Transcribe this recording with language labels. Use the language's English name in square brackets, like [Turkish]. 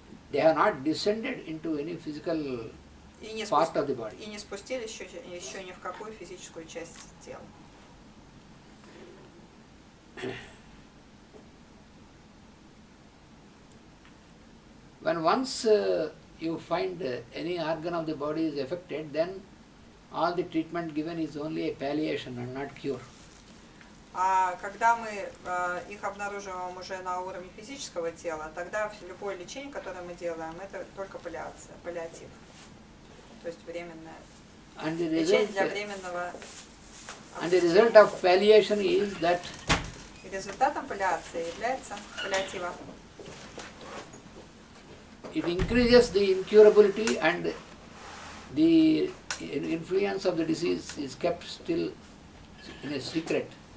[English] They have not descended into any physical [Russian] И не, [English] part of the body. [Russian] и не спустились еще ни в какую физическую часть тела. [English] When once you find any organ of the body is affected, then all the treatment given is only a palliation and not cure. [Russian] А когда мы их обнаруживаем уже на уровне физического тела, тогда любое лечение, которое мы делаем, это только паллиатив. То есть временное [English] And the [Russian] лечение [English] result, [Russian] для временного. [English] and the result of palliation is that [Russian] И результатом паллиации является паллиатива. [English] it increases the incurability and the influence of the disease is kept still in a secret.